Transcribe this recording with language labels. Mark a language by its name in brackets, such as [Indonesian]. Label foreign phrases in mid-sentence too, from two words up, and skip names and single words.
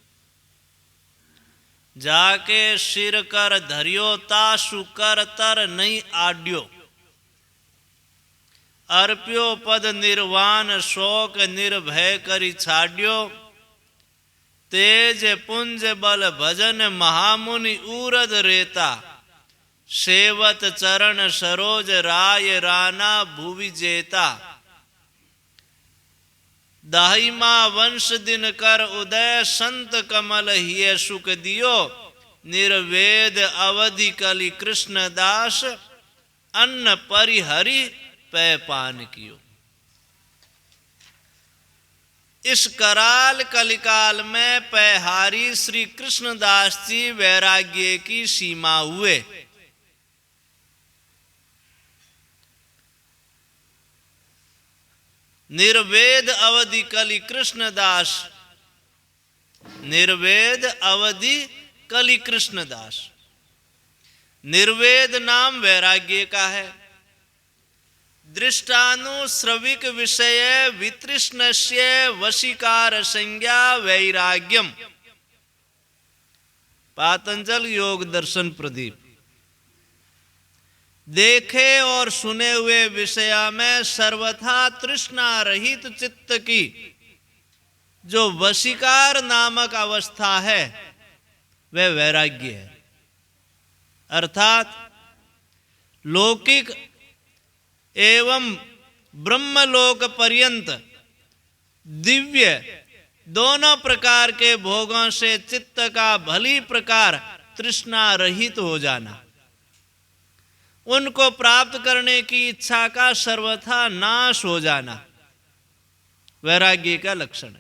[Braj] जाके सिर कर धरियो तासु कर तर नहीं आड्यो, अर्प्यो पद निर्वाण शोक निर्भय करि छाड्यो, तेज पुंज बल भजन महामुनि उरद रेता, सेवत चरण सरोज राय राना भुवि जेता, दाहिमा वंश दिन कर उदय संत कमल हिय सुख दियो, निर्वेद अवधि कलि कृष्णदास अन्न परिहरि पै पान कियो। [Hindi] इस कराल कलिकाल में पैहारी श्री कृष्णदास जी वैराग्य की सीमा हुए। [Braj] निर्वेद अवधि कलि कृष्णदास, निर्वेद अवधि कलि कृष्णदास। [Hindi] निर्वेद नाम वैराग्य का है। [Sanskrit] दृष्टानुश्रविक विषय वितृष्णस्य वशीकार संज्ञा वैराग्यम। [Hindi] पातंजल योग दर्शन प्रदीप। देखे और सुने हुए विषय में सर्वथा तृष्णा रहित चित्त की जो वशीकार नामक अवस्था है वह वैराग्य है। अर्थात लौकिक एवं ब्रह्मलोक पर्यंत दिव्य दोनों प्रकार के भोगों से चित्त का भली प्रकार तृष्णा रहित हो जाना, उनको प्राप्त करने की इच्छा का सर्वथा नाश हो जाना वैराग्य का लक्षण है।